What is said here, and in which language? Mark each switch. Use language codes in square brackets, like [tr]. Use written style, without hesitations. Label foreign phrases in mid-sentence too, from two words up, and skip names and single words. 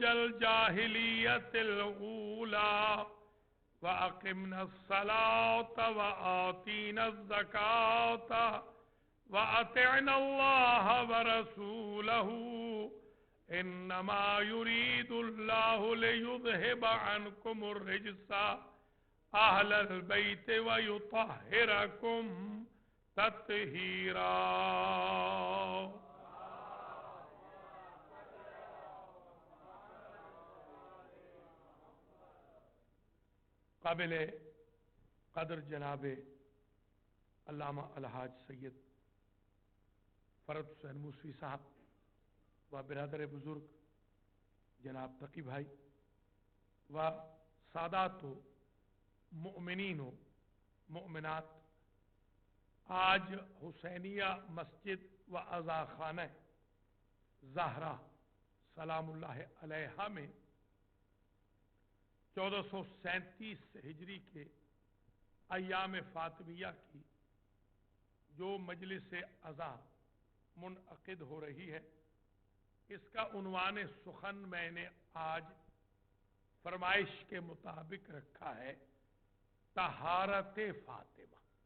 [ar] الجاہلیت الاولی واقمنا الصلاة وآتینا الزکاة وَأَطِعْنَا اللَّهَ وَرَسُولَهُ إِنَّمَا يُرِيدُ اللَّهُ لِيُذْهِبَ عَنْكُمُ الرِّجْسَ أَهْلَ الْبَيْتِ وَيُطَهِّرَكُمْ تَطْهِيرًا. [ur] قابل قدر جناب علامہ الحاج سید فرد حسین موسوی صاحب و برادر بزرگ جناب تقی بھائی و سادات و مؤمنین و مؤمنات، آج حسینیہ مسجد و عزا خانہ زہرا سلام اللہ علیہا میں 1437 ہجری کے ایام فاطمیہ کی جو مجلس عزا منعقد ہو رہی ہے، اس کا عنوان سخن میں نے آج فرمائش کے مطابق رکھا ہے طہارت فاطمہ.